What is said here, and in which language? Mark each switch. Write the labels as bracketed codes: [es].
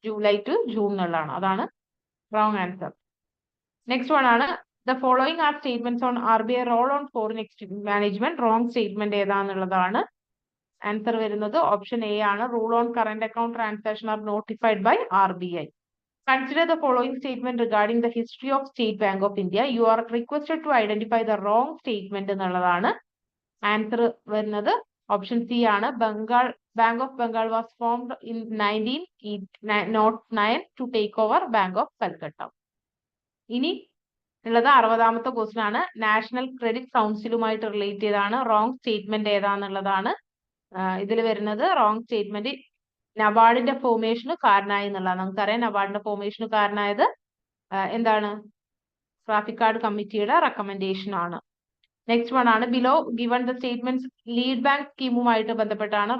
[en] July to June എന്നുള്ളതാണ്. അതാണ് wrong answer. Next one ആണ് the following are statements on RBI role on foreign exchange management. [ml] Wrong statement ഏതാന്നുള്ളതാണ്. Answer വരുന്നത് option A ആണ്. [en] Rule on current account transaction are notified by RBI. Consider the following statement regarding the history of State Bank of India. You are requested to identify the wrong statement എന്നുള്ളതാണ്. [ml] Answer വരുന്നത് option C ആണ്. [en] Bank of Bengal was formed in 1909 to take over Bank of Calcutta. [ml] ഇനി ഉള്ളത് 60ാമത്തെ question ആണ്. National credit കൗൺസിലുമായിട്ട് relate ചെയ്താണ്. Wrong statement ഏതാന്നുള്ളതാണ്. ഇതിൽ വരുന്നത് wrong statement നബാർഡിന്റെ ഫോർമേഷന് കാരണമായി എന്നുള്ളതാണ്. നമുക്കറിയാം നബാർഡിന്റെ ഫോർമേഷന് കാരണമായത് എന്താണ്? ട്രാഫിക് കാർഡ് കമ്മിറ്റിയുടെ റെക്കമെൻഡേഷൻ ആണ്. നെക്സ്റ്റ് വൺ ആണ് [en] below given the statements [ml] lead bank സ്കീമുമായിട്ട് ബന്ധപ്പെട്ടാണ്.